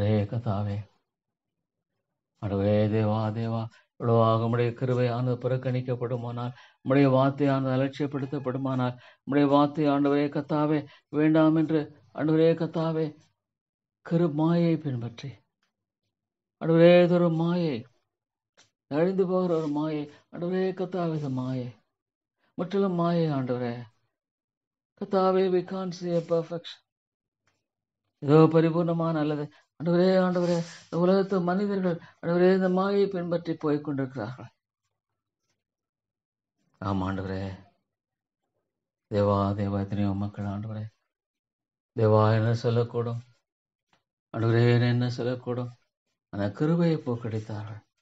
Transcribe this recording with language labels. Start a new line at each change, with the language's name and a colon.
Tamil: கத்தாவே, ஆண்டவரே தேவா தேவா, இவ்வளவாக உம்முடைய கிருபையானது புறக்கணிக்கப்படுமானால், உம்முடைய வார்த்தையானது அலட்சியப்படுத்தப்படுமானால், உம்முடைய வார்த்தை ஆண்டவரே கத்தாவே வேண்டாம் என்று ஆண்டவரே கத்தாவே மாயை பின்பற்றி ஆண்டவரே, இது ஒரு மாயை, அழிந்து போகிற ஒரு மாயை. ஆண்டவரே கத்தாவே, இது மாயை, முற்றிலும் மாயை. ஆண்டவரே கத்தாவே,
English: we can't see a perfection.
Tamil: ஏதோ பரிபூர்ணமான அல்லது ஆண்டவரே இந்த உலகத்து மனிதர்கள் ஆண்டவரே இந்த மாயை பின்பற்றி போய் கொண்டிருக்கிறார்கள். ஆமா ஆண்டவரே, தேவா தேவா, எத்தனையோ மக்கள் ஆண்டவரே தேவா என்ன சொல்லக்கூடும், ஆண்டவரே என்ன சொல்லக்கூடும், ஆனால் கிருபையை போக்கடித்தார்கள்.